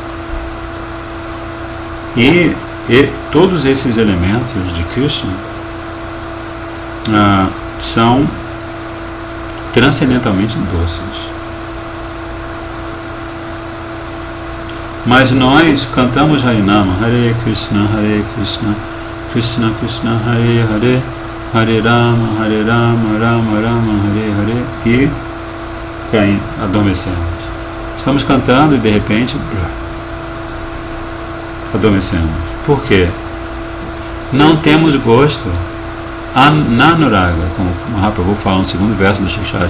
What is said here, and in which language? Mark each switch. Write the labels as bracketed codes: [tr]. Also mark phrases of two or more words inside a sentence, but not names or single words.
[pt] E todos esses elementos de Krishna são transcendentalmente doces. Mas nós cantamos [sa] Harinama, Hare Krishna, Krishna Krishna, Hare Hare, Hare Rama, Rama Rama, Hare Hare, [pt] e adormecemos. Estamos cantando e de repente adormecemos. Por quê? Não temos gosto. Ananuraga, como Mahaprabhu fala no segundo verso do Shikshastra.